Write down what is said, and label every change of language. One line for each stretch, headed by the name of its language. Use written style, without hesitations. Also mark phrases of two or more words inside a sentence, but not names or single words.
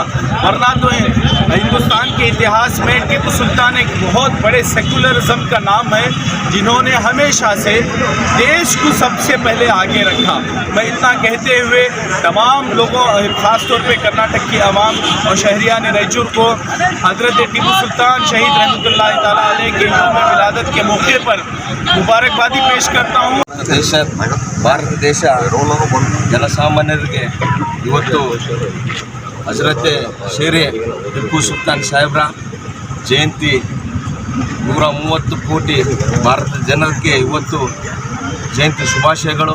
Hindi: वरना तो हिंदुस्तान के इतिहास में टीपू सुल्तान एक बहुत बड़े सेकुलरिज्म का नाम है जिन्होंने हमेशा से देश को सबसे पहले आगे रखा। मैं इतना कहते हुए तमाम लोगों, ख़ास तौर पे कर्नाटक की आवाम और शहरियान रायचूर को हज़रत टीपू सुल्तान शहीद
Arabic: رحمة الله تعالى عليه
Hindi: के यौम विलादत के मौके पर मुबारकबादी पेश करता हूँ।
Kannada: ಭಾರತ ದೇಶ ಜನಸಾಮಾನ್ಯರಿಗೆ ಇವತ್ತು ಹಜರತೆ ಶೇರೆ ಟಿಪ್ಪು ಸುಲ್ತಾನ್ ಸಾಹೇಬ್ರ ಜಯಂತಿ 130 ಕೋಟಿ ಭಾರತ ಜನರಿಗೆ ಇವತ್ತು ಜಯಂತಿ ಶುಭಾಶಯಗಳು।